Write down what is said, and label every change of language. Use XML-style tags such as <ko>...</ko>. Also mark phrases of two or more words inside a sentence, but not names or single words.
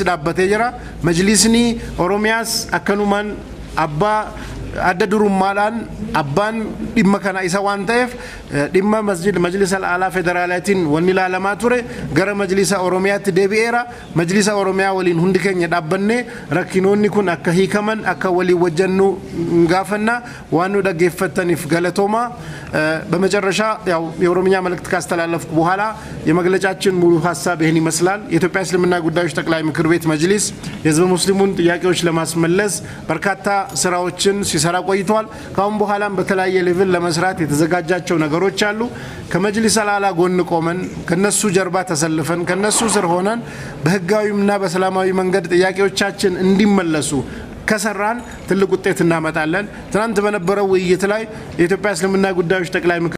<om>dhaabbatee jira majlisni Oromiyaas akkanumaan abbaa adda durummaadhaan abbaan dhimma kana isa waan ta'eef dhimma majlisa alaa federaalaatiin wanni ilaalamaa ture gara majlisa Oromiyaatti deebi'eera majlisa Oromiyaa waliin hundi keenya dhaabbannee rakkinoonni kun akka hiikaman akka waliin wajjannu gaafanna waan nu dhaggeeffattaniif galatooma</om> <am>በመጨረሻ ያው የኦሮሚያ መልእክት ካስተላለፍኩ በኋላ የመግለጫችን ሙሉ ሐሳብ ይሄን ይመስላል የኢትዮጵያ እስልምና ጉዳዮች ጠቅላይ ምክር ቤት መጅሊስ የህዝብ ሙስሊሙን ጥያቄዎች ለማስመለስ በርካታ ስራዎችን ሲሰራ ቆይቷል ካሁን በኋላም በተለያየ ሌቭል ለመስራት የተዘጋጃቸው ነገሮች አሉ ከመጅሊስ አላላ ጎን ቆመን ከነሱ ጀርባ ተሰልፈን ከነሱ ስር ሆነን በህጋዊና በሰላማዊ መንገድ ጥያቄዎቻችን እንዲመለሱ ከሰራን ትልቅ ውጤት እናመጣለን ትናንት በነበረው ውይይት ላይ የኢትዮጵያ እስልምና ጉዳዮች ጠቅላይ</am>